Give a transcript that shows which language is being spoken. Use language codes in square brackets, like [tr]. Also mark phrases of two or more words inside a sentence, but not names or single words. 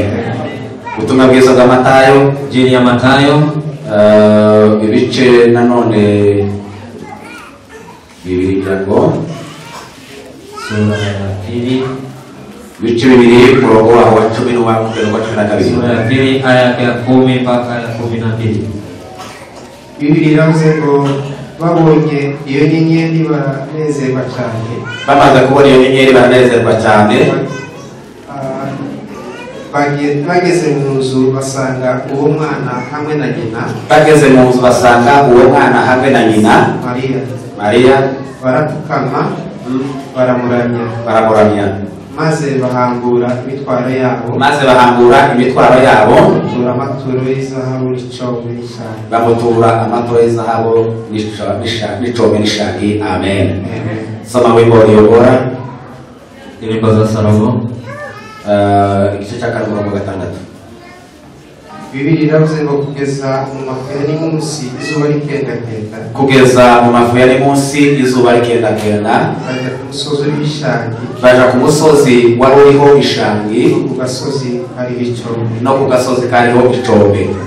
[rw] Ubutumwa bwiza bwa Matayo, [sw] Injili ya Matayo [rw] ibice nanone bibiri ngo [sw] sura ya 2 [rw] bice bibiri umurongo wa 10 n'uwa 12. [sw] Sura ya 2 aya ya 10 mpaka ya 12. [rw] Bibiri iravuze ngo babonye iyo nyenyeri baranezerwa cyane. Bamaze kubona iyo nyenyeri baranezerwa cyane. Bageze mu nzu basanga uwo mwana hamwe na nyina. Bageze mu nzu basanga uwo mwana hamwe na nyina Mariya. Barapfukama baramuramya. maze bahambura imitwaro yabo bamutura amaturo y'izahabu n'icombe n'ishangi amen. [sw] Soma wimbo uliobora Nyimbo za Salomo [rw] igice cya 6. Bibiri iravuze ngo kugeza mu mafu ya munsi izuba rikendakenda baja ku musozi wari uriho ishangi no ku gasozi kariho icombe.